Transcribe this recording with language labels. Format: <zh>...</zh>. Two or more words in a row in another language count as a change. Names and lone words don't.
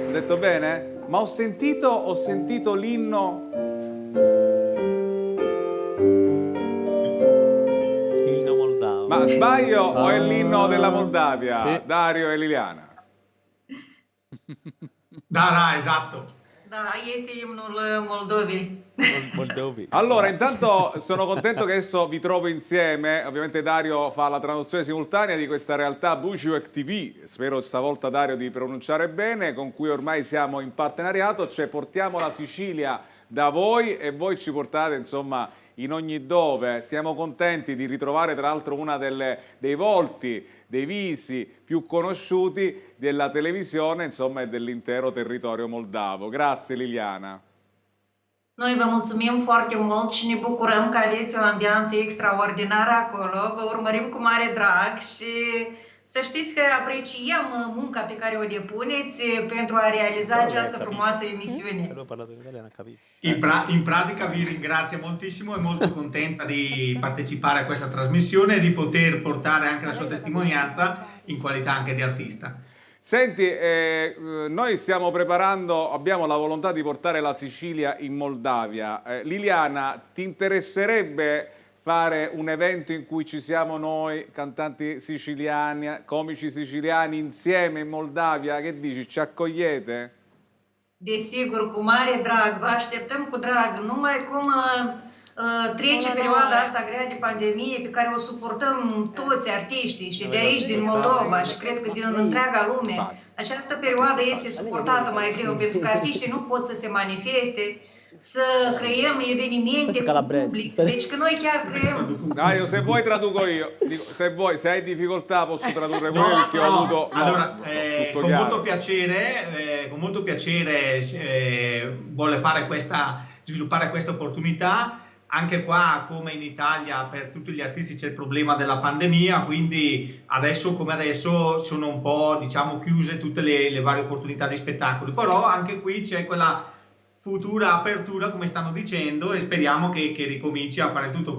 <it>Ho detto bene? Ma ho sentito l'inno. L'inno moldavo. Ma sbaglio o è l'inno della Moldavia? Sì. Dario e Liliana. Da, esatto.</it> <ro>Da, este imnul Moldovei.</ro> <it>Allora, intanto sono contento che adesso vi trovo insieme. Ovviamente Dario fa la traduzione simultanea di questa realtà Bujuak TV, spero stavolta Dario di pronunciare bene, con cui ormai siamo in partenariato, cioè portiamo la Sicilia da voi e voi ci portate insomma in ogni dove. Siamo contenti di ritrovare tra l'altro una dei volti, dei visi più conosciuti della televisione, insomma, e dell'intero territorio moldavo. Grazie Liliana.</it> <ro>Noi vă mulțumim foarte mult și ne bucurăm că aveți o ambianță extraordinară acolo. Vă urmărim cu mare drag și să știți că apreciem munca pe care o depuneți pentru a realiza această frumoasă emisiune.</ro> <it>In pratica vi ringrazio moltissimo, è molto contenta di partecipare a questa trasmissione e di poter portare anche la sua testimonianza in qualità anche di artista. Senti, noi stiamo preparando, abbiamo la volontà di portare la Sicilia in Moldavia. Liliana, ti interesserebbe fare un evento in cui ci siamo noi, cantanti siciliani, comici siciliani, insieme in Moldavia? Che dici, ci accogliete?</it> <ro>Desigur, cu mare drag, vă așteptăm cu drag. Numai cum trece perioada asta grea de pandemie pe care o suportăm toți artiștii și de aici, din Moldova și cred că din întreaga lume. Această perioadă este suportată mai greu pentru că artiștii nu pot să se manifeste, să creăm evenimente cu public, deci che noi chiar creăm.</ro> <it>Dario, se vuoi traduco io. Dico, se hai difficoltà posso tradurre pure perché ho avuto... Allora, con molto piacere vuole sviluppare questa opportunità. Anche qua, come in Italia, per tutti gli artisti c'è il problema della pandemia, quindi adesso come adesso sono un po', diciamo, chiuse tutte le varie opportunità di spettacoli, però anche qui c'è quella futura apertura, come stanno dicendo, e speriamo che ricominci a fare tutto.</it>